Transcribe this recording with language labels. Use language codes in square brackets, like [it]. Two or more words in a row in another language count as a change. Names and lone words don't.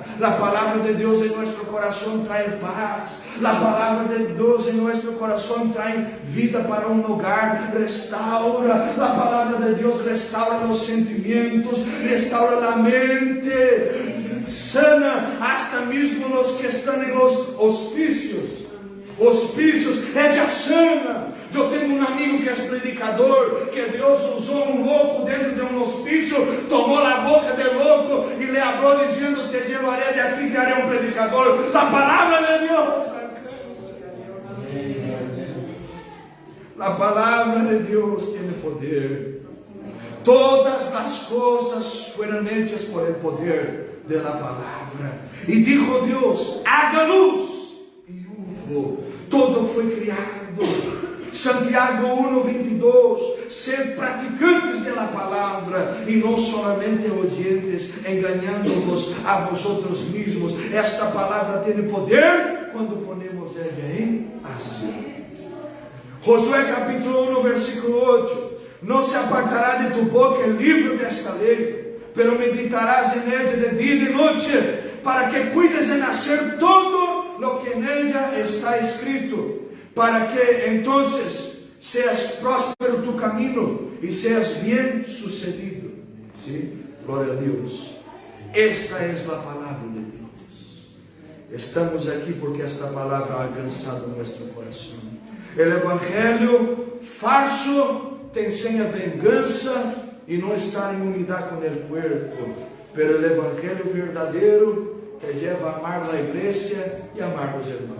[pt] A palavra de Deus em nosso coração traz paz. A palavra de Deus em nosso coração traz vida para um lugar. Restaura. A palavra de Deus restaura os sentimentos, restaura a mente, sana hasta mesmo os que estão em los hospícios. Hospícios, ella sana. Eu tenho um amigo que é predicador, que Deus usou um louco dentro de um hospício, tomou a boca de louco e lhe falou dizendo: te levarei de aqui, te harei um predicador. A palavra de Deus alcança. A palavra de Deus tem poder. Todas as coisas foram [es] hechas por el poder de la [pt] palavra. [es] E dijo Deus: haga luz. E hubo. [pt] Todo foi criado. Santiago 1:22, ser praticantes da palavra e não [es] solamente oyentes, [pt] enganando-vos [es] a vosotros [pt] mesmos. Esta palavra tem poder quando ponemos ela em ação. Josué capítulo 1, versículo 8: não se apartará de tu boca o livro desta lei, [es] pero meditarás en ella [pt] de dia e de noite, [es] para que cuides de hacer todo lo que en ella está escrito, para que entonces seas próspero tu camino e seas bien sucedido. ¿Sí? [pt] Glória a Deus. Esta é a palavra de Deus. Estamos aqui porque esta palavra ha alcançado nosso coração. O evangelho falso te ensina vingança e não estar em unidade com o corpo, pero o evangelho verdadeiro te leva a amar a igreja e amar os irmãos.